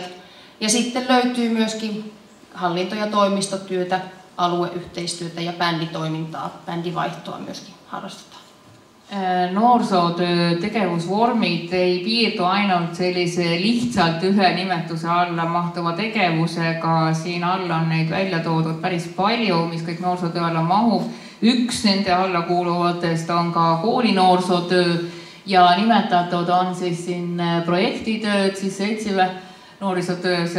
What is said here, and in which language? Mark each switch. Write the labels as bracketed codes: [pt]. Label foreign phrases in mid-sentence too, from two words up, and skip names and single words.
[fi] Ja sitten löytyy myöskin hallinto- ja toimistotyötä, alueyhteistyötä ja bänditoimintaa, bändivaihtoa myöskin harrastetaan. [et] Noorsootöö tegevusvormid ei piirdu ainult sellise lihtsalt ühe nimetuse alla mahtuva tegevusega, siin all on neid välja toodud päris palju, mis kõik noorsootöö alla mahub. Üks nende alla kuuluvatest on ka koolinoorsootöö ja nimetatud on siis siin projektitööd, siis seltsive noorisootöö, see